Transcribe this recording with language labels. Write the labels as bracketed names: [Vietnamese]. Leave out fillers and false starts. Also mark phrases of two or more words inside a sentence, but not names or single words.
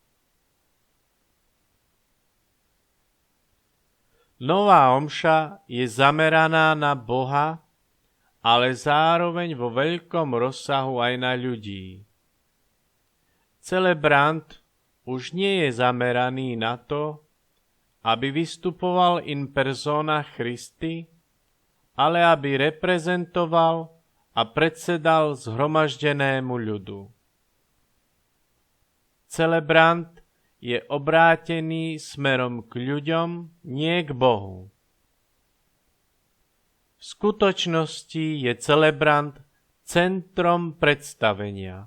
[Slovak] Nová omša je zameraná na Boha, ale zároveň vo veľkom rozsahu aj na ľudí. Celebrant už nie je zameraný na to, aby vystupoval [Latin] in persona Christi, [Slovak] ale aby reprezentoval a predsedal zhromaždenému ľudu. Celebrant je obrátený smerom k ľuďom, nie k Bohu. V skutočnosti je celebrant centrom predstavenia.